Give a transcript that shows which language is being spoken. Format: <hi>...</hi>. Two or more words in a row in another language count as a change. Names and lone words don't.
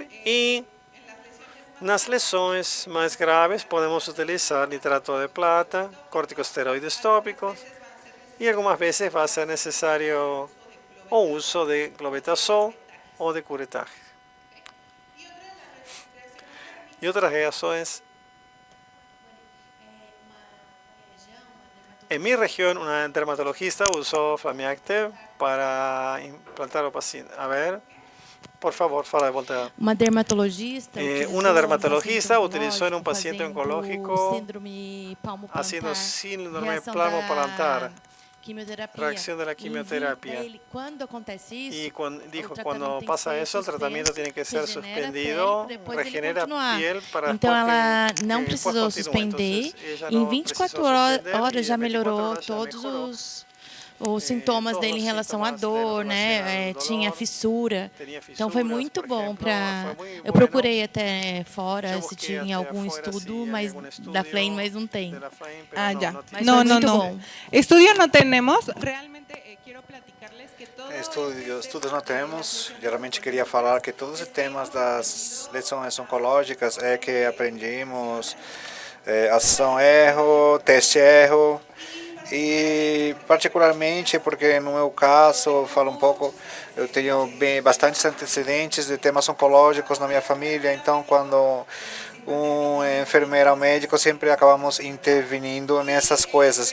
<pt>E nas lesões mais graves, podemos utilizar nitrato de plata, corticosteroides tópicos, e algumas vezes vai ser necessário o uso de clobetasol ou de curettage. E outras reações.</pt> <es>En mi región, una dermatologista usó Flame Active para implantar</es> <pt>o paciente.</pt> <es>A ver,</es> <pt>por favor, fala de volta. Uma dermatologista.</pt> <es>Una dermatologista utilizó en un paciente oncológico síndrome haciendo síndrome palmo-plantar. Reacción de la quimioterapia. Y cuando pasa eso, el tratamiento tiene que ser suspendido, regenera piel para</es> <pt>então ela não precisou suspender. Em 24 horas já melhorou todos os sintomas dele em relação à dor, né? Tinha fissura. Então foi muito bom para. Eu procurei até fora se tinha algum estudo, mas da Flame, mas não tem.</pt> <es>Ah, ya.</es> <pt>Mas</pt> <es>No,</es> <pt>foi</pt> <es>no,</es> <pt>muito</pt> <es>no.</es> <pt>bom.</pt> <es>Estudio no tenemos. Realmente quiero platicarles que todo.</es> <pt>Estudos não temos. Geralmente queria falar que todos os temas das lesões oncológicas é que aprendemos ação-erro, teste-erro. E particularmente porque no meu caso, eu falo um pouco, eu tenho bastantes antecedentes de temas oncológicos na minha família, então quando um enfermeiro ou médico sempre acabamos intervindo nessas coisas.</pt>